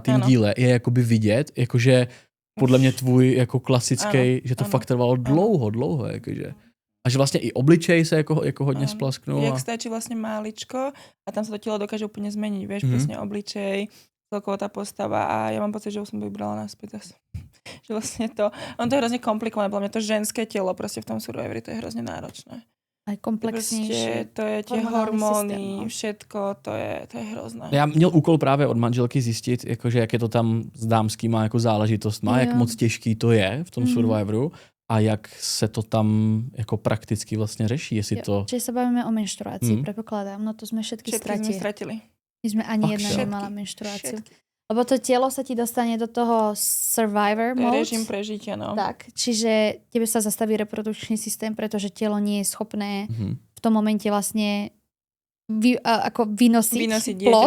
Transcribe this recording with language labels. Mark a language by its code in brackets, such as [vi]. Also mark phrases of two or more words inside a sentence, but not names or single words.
[cs] díle je jakoby vidět, jakože podle mě tvůj jako klasický, že to fakt trvalo dlouho, jakože. A že vlastně i obličej se jako hodně splasknul. Jak stačí vlastně máličko a tam se to tělo dokáže úplně změnit, [sk] vieš, přesně obličej, celková tá postava a ja mám pocit, že už som to vybrala naspäť zase. Že vlastne to, to je hrozne komplikované, podľa mňa to ženské telo proste v tom Survivori, to je hrozne náročné. Aj komplexnější. To je tie hormóny, všetko, to je hrozné. [cs] Já měl úkol právě od manželky zjistit, jakože, jak je to tam s dámskýma jako záležitostma, jak moc těžký to je v tom Survivoru a jak se to tam jako prakticky vlastně řeší, jestli to... [sk] Čiže sa bavíme o menštruácii, predpokladám, no to sme všetky stratili. My sme ani jedna nemala menštruáciu. Lebo to telo sa ti dostane do toho survivor mode. Režim prežitia, no. Tak, čiže tebe sa zastaví reprodukčný systém, pretože telo nie je schopné v tom momente vlastne vynosiť plod.